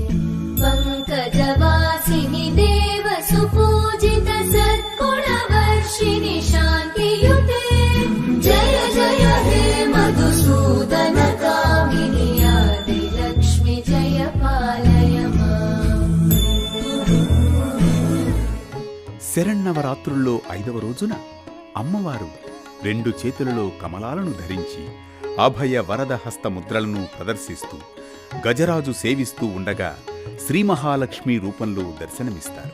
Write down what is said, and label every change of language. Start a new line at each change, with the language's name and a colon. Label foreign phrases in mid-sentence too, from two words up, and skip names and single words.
Sanskrit: पङ्कजवासिनि देवसुपूजित सद्गुणवर्षिणि शान्तियुते जय जय हे मधुसूदन कामिनि आदिलक्ष्मि जय पालय माम्।
Telugu: శరన్నవరాత్రుల్లో 5వ రోజున అమ్మవారు 2 చేతులలో కమలాలను ధరించి అభయ వరద హస్త ముద్రలను ప్రదర్శిస్తూ గజరాజు సేవిస్తూ ఉండగా శ్రీ మహాలక్ష్మి రూపంలో దర్శనమిస్తారు.